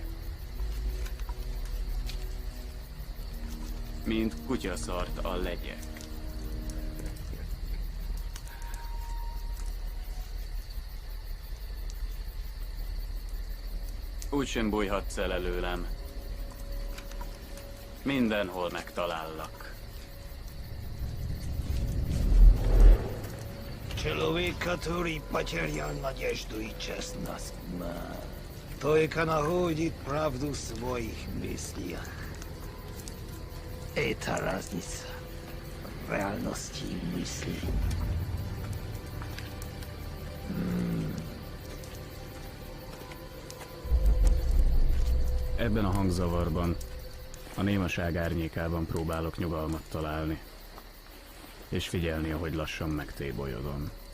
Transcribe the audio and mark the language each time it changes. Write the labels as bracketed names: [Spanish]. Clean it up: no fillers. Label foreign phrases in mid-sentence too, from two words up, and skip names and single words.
[Hungarian] Mint kutyaszart a legyek. Úgysem bújhatsz el előlem. Mindenhol megtalállak. [Russian] Человек, который потерял надежду и честность, только находит правду в своих мыслях. Это разница реальности и мысли. [Hungarian] Ebben a hangzavarban, a némaság árnyékában próbálok nyugalmat találni, és figyelni, ahogy lassan megtébolyodom.